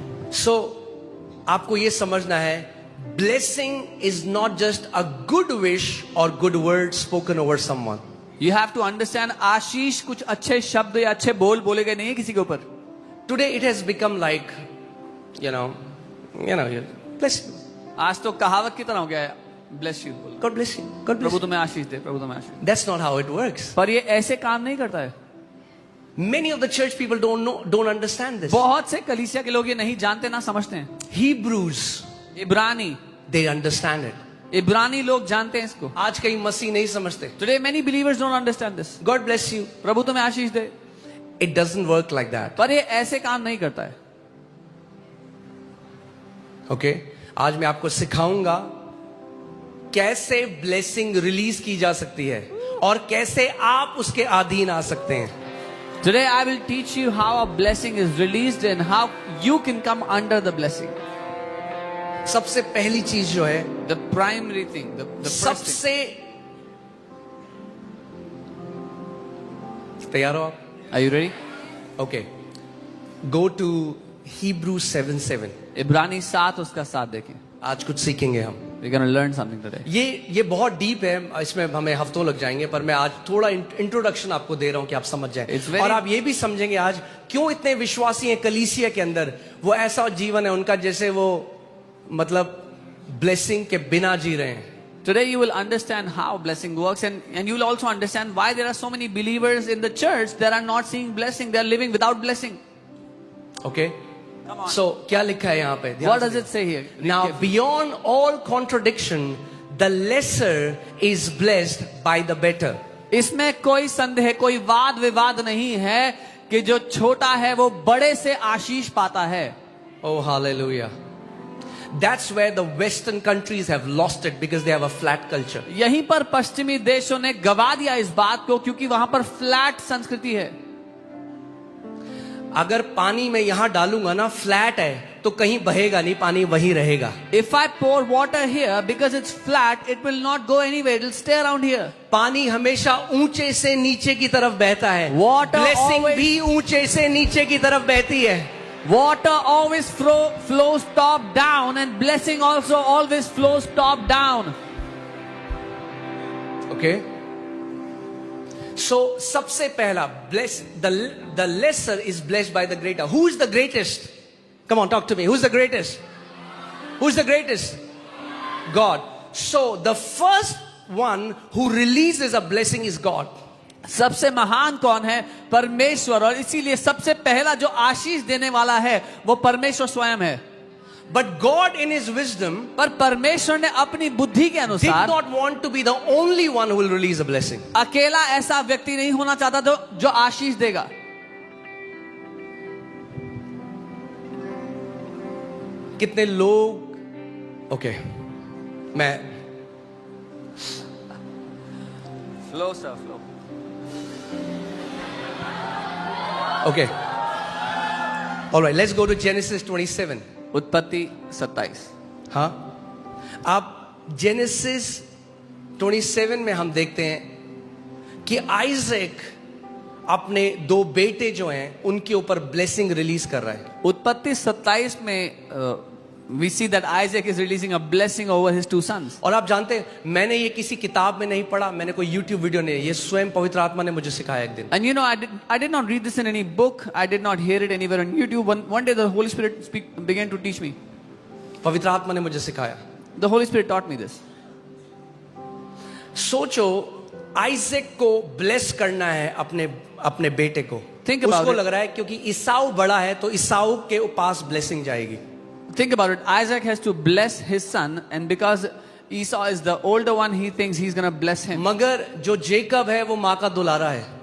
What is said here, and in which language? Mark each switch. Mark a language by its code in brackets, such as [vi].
[en] So, [hi] आपको ये समझना है, [en] blessing is not just a good wish or good word spoken over someone. You have to understand, [hi] आशीष कुछ अच्छे शब्द या अच्छे बोल बोले गए नहीं है किसी के ऊपर. [en] Today it has become like, you know, bless you. [hi] आज तो कहावत की तरह हो गया है, [en] bless you. God bless you. God bless [hi] Prabhu [en] you. [hi] तुम्हें आशीष दे, प्रभु तुम्हें आशीष दे. [en] That's not how it works. [hi] पर ये ऐसे काम नहीं करता है. [en] Many of the church people don't understand this. [hi] बहुत से कलीसिया के लोग ये नहीं जानते, ना समझते हैं. [en] Hebrews, [hi] इब्रानी, [en] they understand it. [hi] इब्रानी लोग जानते हैं इसको. आज कई मसीह नहीं समझते. [en] Today many believers don't understand this. God bless you. [hi] प्रभु तुम्हें आशीष दे. [en] It doesn't work like that. [hi] पर ये ऐसे काम नहीं करता है. [en] Okay? [hi] आज मैं आपको सिखाऊंगा कैसे ब्लेसिंग रिलीज की जा सकती है और कैसे आप उसके अधीन आ सकते हैं. [en] Today I will teach you how a blessing is released and how you can come under the blessing. [hi] सबसे पहली चीज जो है, [en] The primary thing, the first thing. [hi] सबसे, तैयार हो आप? [en] Are you ready? Okay. Go to Hebrews 7:7. [hi] इब्रानी 7 उसका 7 देखें. आज कुछ सीखेंगे हम. [en] We're going to learn something today. [hi] ये बहुत डीप है, इसमें हमें हफ्तों लग जाएंगे, पर मैं आज थोड़ा इंट्रोडक्शन आपको दे रहा हूं कि आप समझ जाएं. और आप ये भी समझेंगे आज क्यों इतने विश्वासी हैं कलीसिया के अंदर. वो ऐसा जीवन है उनका जैसे वो मतलब ब्लेसिंग के बिना जी रहे हैं. [en] Today you will understand how blessing works, and you will also understand why there are so many believers in the church that are not seeing blessing. They are living without blessing. Okay? Come on. [hi] So क्या लिखा है यहाँ पे? [en] What does it say here? Now beyond all contradiction, the lesser is blessed by the better. [hi] इसमें कोई संदेह, कोई वाद विवाद नहीं है कि जो छोटा है वो बड़े से आशीष पाता है. [en] Oh hallelujah. That's where the western countries have lost it because they have a flat culture. [hi] यहीं पर पश्चिमी देशों ने गवा दिया इस बात को, क्योंकि वहां पर फ्लैट संस्कृति है. अगर पानी में यहां डालूंगा ना, फ्लैट है, तो कहीं बहेगा नहीं, पानी वहीं रहेगा. [en] If I pour water here, because it's flat, it will not go anywhere. It will stay around here. [hi] पानी हमेशा ऊंचे से नीचे की तरफ बहता है. [en] Water [hi] ब्लेसिंग [en] always- [hi] भी ऊंचे से नीचे की तरफ बहती है. [en] Water always flows top down, and blessing also always flows top down. Okay? So [hi] सबसे पहला [en] the lesser is blessed by the greater. Who is the greatest? Come on, talk to me. Who's the greatest? Who's the greatest? God. So the first one who releases a blessing is God. [hi] सबसे महान कौन है? परमेश्वर. और इसीलिए सबसे पहला जो आशीष देने वाला है वो परमेश्वर स्वयं है. [en] But God in his wisdom [hi] पर परमेश्वर ने अपनी बुद्धि के [en] did [hi] अनुसार [en] not want to be the only one who will release a blessing. [hi] अकेला ऐसा व्यक्ति नहीं होना चाहता जो आशीष देगा. कितने लोग, ओके, मैं [en] Flow sir flow. Okay. All right, let's go to Genesis 27. [hi] उत्पत्ति 27. हाँ, आप जेनेसिस 27 में हम देखते हैं कि आइजैक अपने 2 बेटे जो हैं उनके ऊपर ब्लेसिंग रिलीज कर रहा है। उत्पत्ति 27 में [en] we see that Isaac is releasing a blessing over his 2 sons. [hi] और आप जानते हैं, मैंने ये किसी किताब में नहीं पढ़ा, मैंने कोई YouTube वीडियो नहीं, ये स्वयं पवित्र आत्मा ने मुझे सिखाया एक दिन। [en] And you know, I did not read this in any book. I did not hear it anywhere on YouTube. One day the Holy Spirit began to teach me. [hi] पवित्र आत्मा ने मुझे सिखाया। [en] The Holy Spirit taught me this. [hi] सोचो, Isaac को bless करना है अपने बेटे को। [en] Think about [hi] उसको [en] it. [hi] लग रहा है क्योंकि ईसाऊ बड़ा है तो ईसाऊ के पास ब्लेसिंग जाएगी। [en] Think about it. Isaac has to bless his son, and because Esau is the older one, he thinks he's going to bless him. [hi] मगर जो जेकब है वो माँ का दुलारा है।